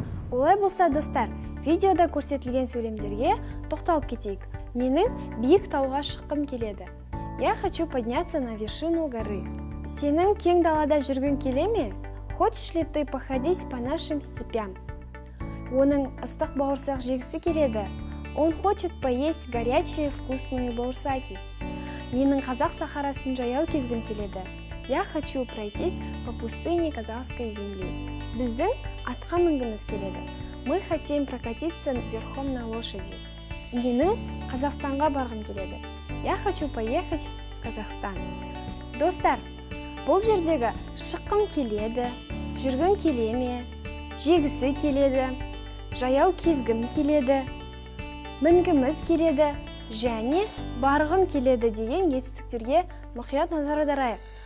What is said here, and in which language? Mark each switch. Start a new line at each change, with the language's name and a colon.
Kazakh: Олай болса, достар, видеода көрсетілген сөйлемдерге тоқталып кетейік. Менің биік тауға шыққым келеді.
Russian: Я хочу подняться на вершину горы.
Kazakh: Сенің кең далада жүргің келе ме?
Russian: Хочешь ли ты походить по нашим степям?
Kazakh: Оның ыстық бауырсақ жегісі келеді.
Russian: Он хочет поесть горячие вкусные бауырсаки.
Kazakh: Менің қазақ сахарасын жаяу кезгім келеді.
Russian: Я хочу пройтись по пустыне казахской земли.
Kazakh: Біздің атқа мінгіміз келеді.
Russian: Мы хотим прокатиться верхом на лошади.
Kazakh: Менің Қазақстанға барғым келеді.
Russian: Я хочу поехать в Казахстан.
Kazakh: Достар, бұл жердегі шыққым келеді, жүргің келе ме, жегісі келеді, жаяу кезгім келеді, мінгіміз келеді, және барғым келеді деген етістіктерге мұқият назар аударайық.